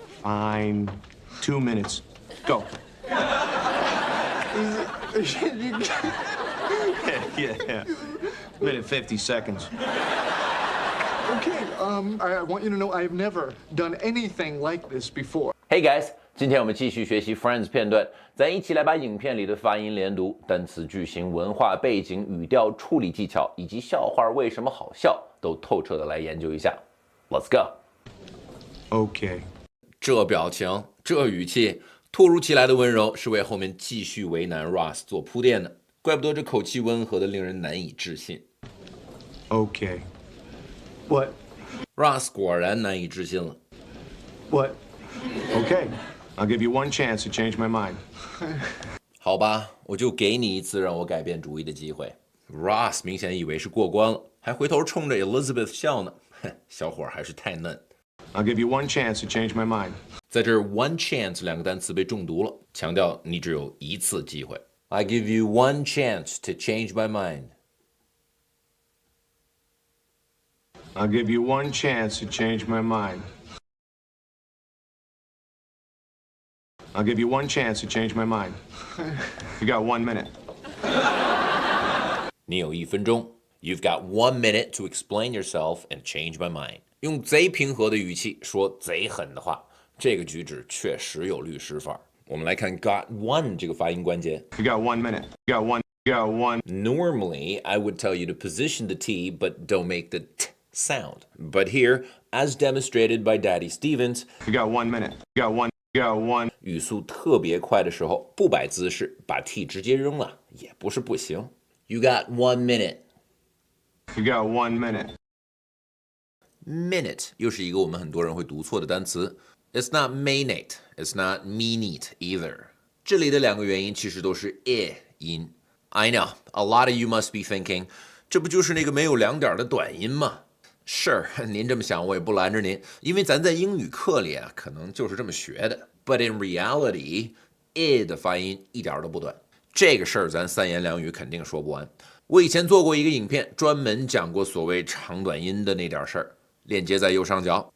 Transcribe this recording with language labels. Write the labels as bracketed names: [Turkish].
[English] Fine. 2 minutes. Go. Yeah. Minute 50 seconds. Okay, I want you to know I've never done anything like this before. Hey guys， [Chinese] 今天我们继续学习 Friends 片段，咱一起来把影片里的发音连读、单词句型、文化背景、语调处理技巧以及笑话为什么好笑都透彻的来研究一下。 [English] Let's go. Okay. [Chinese] 这表情，这语气，突如其来的温柔是为后面继续为难 Ross 做铺垫的，怪不得这口气温和的令人难以置信。 [English] Okay. What? [Chinese] Ross 果然难以置信了。 [English] What? Okay. I'll give you one chance to change my mind. [Chinese] 好吧，我就给你一次让我改变主意的机会。Ross 明显以为是过关了，还回头冲着 Elizabeth 笑呢。小伙还是太嫩。 [English] I'll give you one chance to change my mind. [Chinese] 在这儿 one chance 两个单词被中毒了，强调你只有一次机会。 [English] I give you one chance to change my mind. I'll give you one chance to change my mind. I'll give you one chance to change my mind. You got 1 minute. [Chinese] 你有1分钟。 [English] You've got 1 minute to explain yourself and change my mind. [Chinese] 用贼平和的语气说贼狠的话，这个举止确实有律师范儿。我们来看 got one 这个发音关节。 [English] You got 1 minute. You got one. Normally, I would tell you to position the T, but don't make the T sound. But here, as demonstrated by Daddy Stevens, You got 1 minute. You got one. [Chinese] 语速特别快的时候，不摆姿势，把 T 直接扔了，也不是不行。 [English] You got 1 minute. You got 1 minute. [Chinese] Minute 又是一个我们很多人会读错的单词。 [English] It's not minute, it's not minute either. [Chinese] 这里的两个元音其实都是 I 音。 [English] I know, a lot of you must be thinking, [Chinese] 这不就是那个没有两点的短音吗？是，您这么想我也不拦着您，因为咱在英语课里啊，可能就是这么学的。 [English] But in reality, [Chinese] I 的发音一点都不短。这个事儿咱三言两语肯定说不完。我以前做过一个影片，专门讲过所谓长短音的那点事儿，链接在右上角。